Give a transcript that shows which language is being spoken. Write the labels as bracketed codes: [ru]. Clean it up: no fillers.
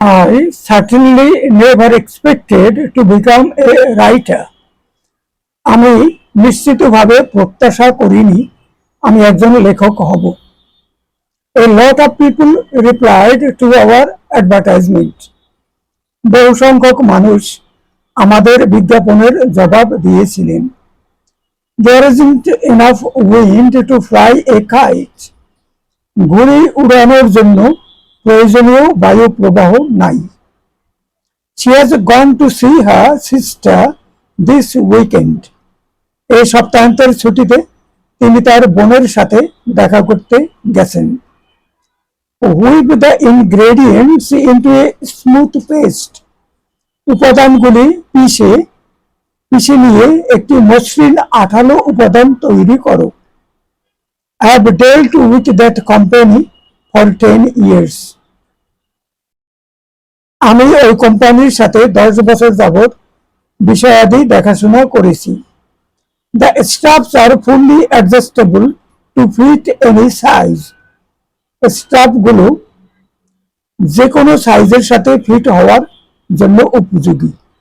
[en] I certainly never expected to become a writer. [bn] আমি নিশ্চিতভাবে প্রত্যাশা করিনি আমি একজন লেখক হব। [en] A lot of people replied to our advertisement. [bn] বহু সংখ্যক মানুষ আমাদের বিজ্ঞাপনের জবাব দিয়েছিলেন। [en] There isn't enough wind to fly a kite. [bn] ঘুড়ি উড়ানোর জন্য প্রয়োজনীয় বায়ু প্রবাহ নাই। [en] She has gone to see her sister this weekend. [bn] এই সপ্তাহান্তের ছুটিতে তিনি তার বোনের সাথে দেখা করতে গেছেন। [en] Whip the ingredients into a smooth paste. [bn] উপাদানগুলি পিষে নিয়ে একটি মসৃণ আঠালো উপাদান তৈরি করো। [en] I have dealt with that company for 10 years. [bn] আমি ওই কোম্পানির সাথে 10 বছর যাবৎ বিষয়াদি দেখাশোনা করেছি। [en] The straps are fully adjustable to fit any size. [bn] স্ট্রাপগুলো যে কোনো সাইজের সাথে ফিট হওয়ার জন্য উপযোগী।